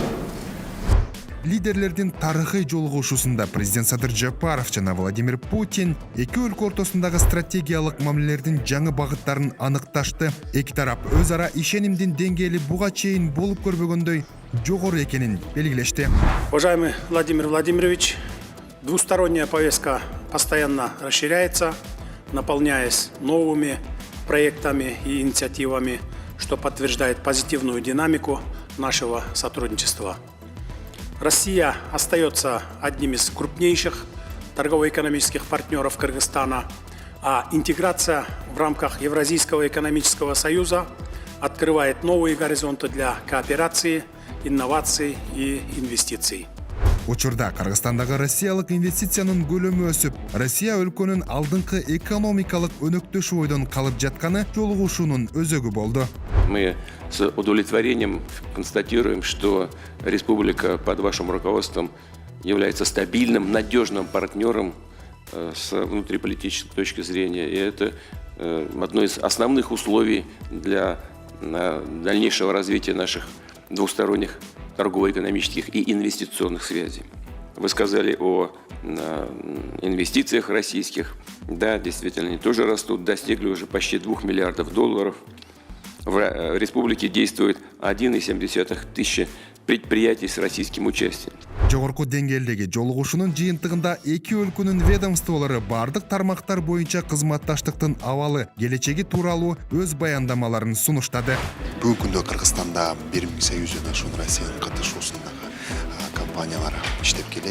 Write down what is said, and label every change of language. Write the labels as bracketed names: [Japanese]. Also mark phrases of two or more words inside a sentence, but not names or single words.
[Kyrgyz] Лидерлердин тарыхый жолугушуусунда президент Садыр Жапаров жана Владимир Путин эки өлкө ортосундагы стратегиялык мамилелердин жаңы багыттарын аныкташты. Эки тарап өз ара ишенимдин деңгээли буга чейин болуп көрбөгөндөй жогору экенин белгилешти. [Russian] Уважаемый Владимир Владимирович, двусторонняя повестка постоянно расширяется, наполняясь новыми проектами и инициативами, что подтверждает позитивную динамику нашего сотрудничества. Россия остается одним из крупнейших торгово-экономических партнеров Кыргызстана, а интеграция в рамках Евразийского экономического союза открывает новые горизонты для кооперации, инноваций и инвестиций. [Kyrgyz] Учурда Кыргызстандагы россиялык инвестициянын көлөмү өсүп, Россия өлкөнүн алдыңкы экономикалык өнөктөшү ойдон калып жатканы жолугушуунун өзөгү болду. [Russian] Мы с удовлетворением констатируем, что республика под вашим руководством является стабильным, надежным партнером с внутриполитической точки зрения. И это одно из основных условий для дальнейшего развития наших двусторонних торгово-экономических и инвестиционных связей. Вы сказали о инвестициях российских. Да, действительно, они тоже растут, достигли уже почти 2 миллиардов долларов. В республике действует 1,7 тысячи предприятий с российским участием. [Kyrgyz] Жогорку деңгээлдеги жолугушуунун жыйынтыгында эки өлкөнүн ведомстволору бардык тармактар боюнча кызматташтыктын абалы, келечеги тууралуу өз баяндамаларын сунуштады. Бүгүнкү күндө Кыргызстанда 1800 ашуун Россиянын катышуусундагы компаниялар иштеп келет.